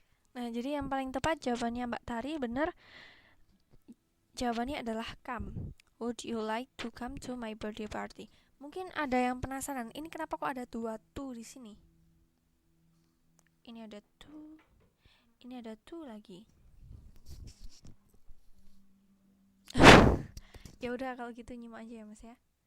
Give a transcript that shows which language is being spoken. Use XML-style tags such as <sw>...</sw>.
<id>Nah, jadi yang paling tepat jawabannya Mbak Tari bener. Jawabannya adalah come.</id> <en>Would you like to come to my birthday party?</en> <id>Mungkin ada yang penasaran, ini kenapa kok ada dua to di sini? Ini ada to, ini ada to lagi. Ya udah kalau gitu nyimak aja ya Mas ya.</id>